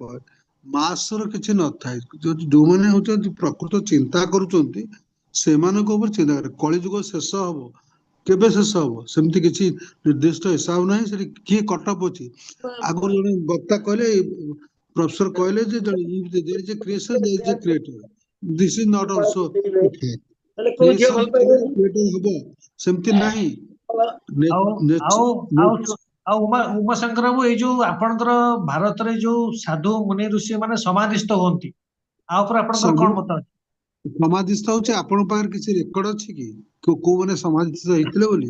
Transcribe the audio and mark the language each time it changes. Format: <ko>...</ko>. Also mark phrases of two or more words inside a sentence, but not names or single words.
<or>ମାସର କିଛି ନଥାଏ। ଯୋଉମାନେ ହଉଛନ୍ତି ପ୍ରକୃତ ଚିନ୍ତା କରୁଛନ୍ତି, ସେମାନଙ୍କ ଉପରେ ଚିନ୍ତା କରେ। କଳିଯୁଗ ଶେଷ ହବ, କେବେ ଶେଷ ହବ ସେମିତି କିଛି ନିର୍ଦ୍ଦିଷ୍ଟ ହିସାବ ନାହିଁ। ସେଠି କିଏ କଟଅଫ୍ ଅଛି? ଆଗରୁ ଜଣେ ବକ୍ତା କହିଲେ, ପ୍ରଫେସର କହିଲେ ଯେ</or> <en>there is a creation, there is a creator. This is not also creation</en> <or>ହବ ସେମିତି ନାହିଁ। ଆଉ ଉମାଶଙ୍କର ବାବୁ, ଏଇ ଯୋଉ ଆପଣଙ୍କର ଭାରତରେ ଯୋଉ ସାଧୁ ମୁନି ଋଷି ମାନେ ସମାଧିସ୍ଥ ହୁଅନ୍ତି, ଆ ଉପରେ ଆପଣଙ୍କର କଣ ମତ ଅଛି? ସମାଧିସ୍ଥ ହଉଛି, ଆପଣଙ୍କ ପାଖରେ କିଛି ରେକର୍ଡ ଅଛି କି କୋଉମାନେ ସମାଧିସ୍ଥ ହେଇଥିଲେ ବୋଲି?</or>